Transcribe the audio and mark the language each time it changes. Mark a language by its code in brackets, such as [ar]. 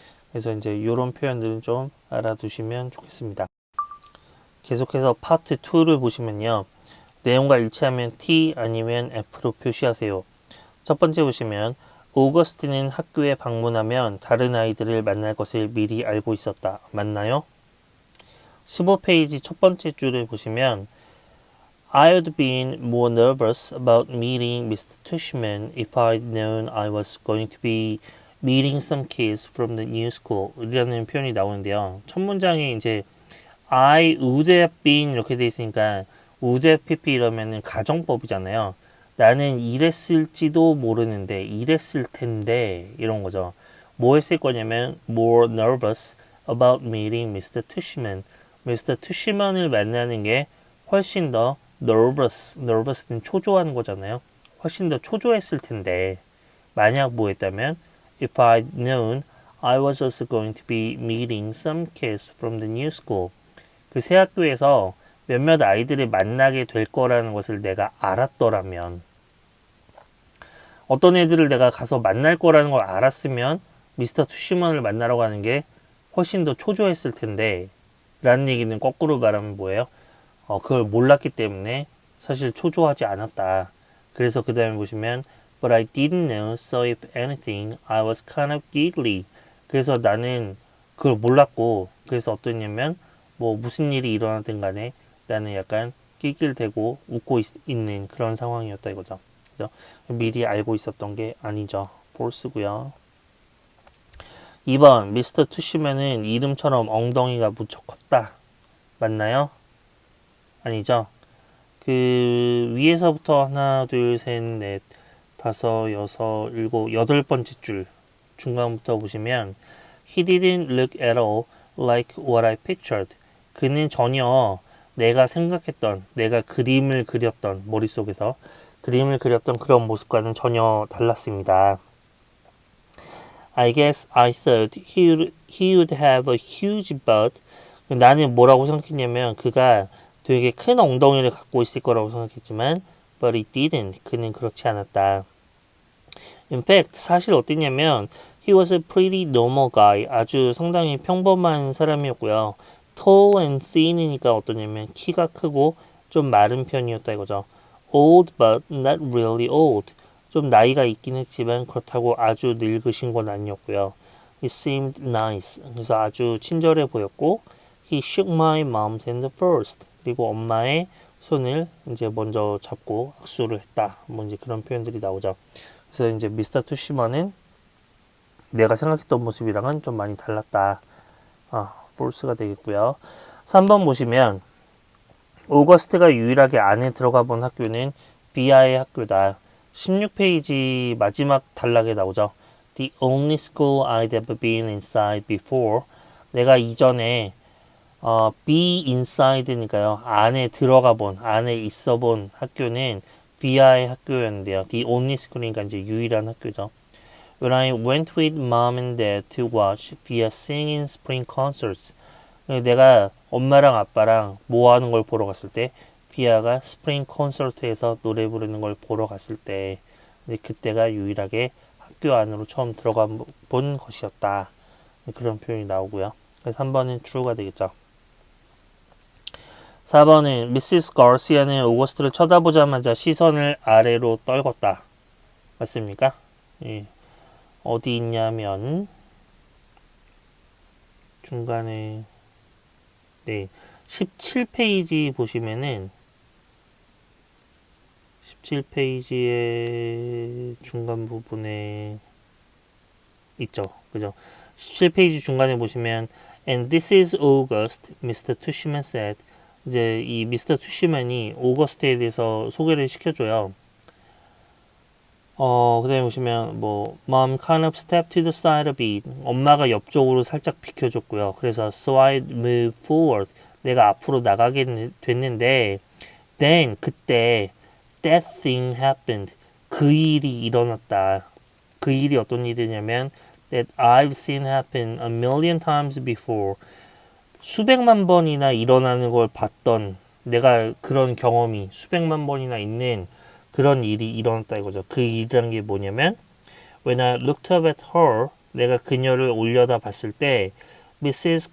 [ko] 그래서 이제 이런 표현들은 좀 알아두시면 좋겠습니다. 계속해서 파트 2를 보시면요. 내용과 일치하면 T 아니면 F로 표시하세요. 첫 번째 보시면 오거스틴은 학교에 방문하면 다른 아이들을 만날 것을 미리 알고 있었다. 맞나요? 15페이지 첫 번째 줄을 보시면 [en] I'd been more nervous about meeting Mr. Tushman if I'd known I was going to be meeting some kids from the new school [ko] 이라는 표현이 나오는데요. 첫 문장에 이제 [en] I would have been [ko] 이렇게 돼 있으니까 [en] would have pp [ko] 이러면은 가정법이잖아요. 나는 이랬을지도 모르는데 이랬을 텐데 이런 거죠. 뭐 했을 거냐면 [en] more nervous about meeting Mr. Tushman. Mr. [ko] Tushman을 만나는 게 훨씬 더 nervous는 초조한 거잖아요. 훨씬 더 초조했을 텐데 만약 뭐 했다면 [en] if I'd known I was also going to be meeting some kids from the new school. [ko] 그 새 학교에서 몇몇 아이들을 만나게 될 거라는 것을 내가 알았더라면 어떤 애들을 내가 가서 만날 거라는 걸 알았으면 미스터 투시먼을 만나러 가는 게 훨씬 더 초조했을 텐데 라는 얘기는 거꾸로 말하면 뭐예요? 그걸 몰랐기 때문에 사실 초조하지 않았다. 그래서 그 다음에 보시면 [en] But I didn't know, so if anything, I was kind of giggly. [ko] 그래서 나는 그걸 몰랐고 그래서 어떠냐면 뭐 무슨 일이 일어나든 간에 나는 약간 낄낄대고 웃고 있는 그런 상황이었다 이거죠. 그죠? 미리 알고 있었던 게 아니죠. false고요. 2번 미스터 투시맨은 이름처럼 엉덩이가 무척 컸다. 맞나요? 아니죠. 그 위에서부터 하나 둘 셋 넷 다섯 여섯 일곱 여덟 번째 줄 중간부터 보시면 [en] He didn't look at all like what I pictured. [ko] 그는 전혀 내가 생각했던 내가 그림을 그렸던 머릿속에서 그림을 그렸던 그런 모습과는 전혀 달랐습니다. [en] I guess I thought he would have a huge butt. [ko] 나는 뭐라고 생각했냐면 그가 되게 큰 엉덩이를 갖고 있을 거라고 생각했지만 [en] but he didn't. [ko] 그는 그렇지 않았다. [en] In fact, [ko] 사실 어땠냐면 [en] he was a pretty normal guy. [ko] 아주 상당히 평범한 사람이었고요. [en] tall and thin [ko] 이니까 어떠냐면 키가 크고 좀 마른 편이었다 이거죠. [en] old but not really old. [ko] 좀 나이가 있긴 했지만 그렇다고 아주 늙으신 건 아니었고요. [en] He seemed nice. [ko] 그래서 아주 친절해 보였고 [en] He shook my mom's hand first. [ko] 그리고 엄마의 손을 이제 먼저 잡고 악수를 했다. 뭐 이제 그런 표현들이 나오죠. 그래서 이제 미스터 투시먼은 내가 생각했던 모습이랑은 좀 많이 달랐다. false가 되겠고요. 3번 보시면 오거스트가 유일하게 안에 들어가 본 학교는 비아의 학교다. 16페이지 마지막 단락에 나오죠. [en] The only school I'd ever been inside before. [ko] 내가 이전에 [en] be inside [ko] 니까요. 안에 들어가 본, 안에 있어 본 학교는 비아의 학교였는데요. [en] The only school [ko] 이니까 이제 유일한 학교죠. [en] When I went with mom and dad to watch Via sing in spring concerts. [ko] 내가 엄마랑 아빠랑 뭐 하는 걸 보러 갔을 때 비아가 스프링 콘서트에서 노래 부르는 걸 보러 갔을 때 그때가 유일하게 학교 안으로 처음 들어가 본 것이었다. 그런 표현이 나오고요. 그래서 3번은 true가 되겠죠. 4번은 미시스 가시아는 오거스트를 쳐다보자마자 시선을 아래로 떨궜다. 맞습니까? 예. 어디 있냐면 중간에 네 17페이지 보시면은 17페이지의 중간 부분에 있죠. 그죠? 17페이지 중간에 보시면 [en] And this is August, Mr. Tushman said. [ko] 이제 이 미스터 투시만이 오거스트에 대해서 소개를 시켜줘요. 그 다음에 보시면 뭐 [en] Mom kind of stepped to the side a bit. [ko] 엄마가 옆쪽으로 살짝 비켜줬고요. 그래서 [en] So I moved forward. [ko] 내가 앞으로 나가게 됐는데 [en] Then [ko] 그때 [en] That thing happened. [ko] 그 일이 일어났다. 그 일이 어떤 일이냐면 [en] That I've seen happen a million times before. [ko] 수백만 번이나 일어나는 걸 봤던 내가 그런 경험이 수백만 번이나 있는 그런 일이 일어났다 이거죠. 그 일이라는 게 뭐냐면 [en] When I looked up at her, [ko] 내가 그녀를 올려다 봤을 때 Mrs.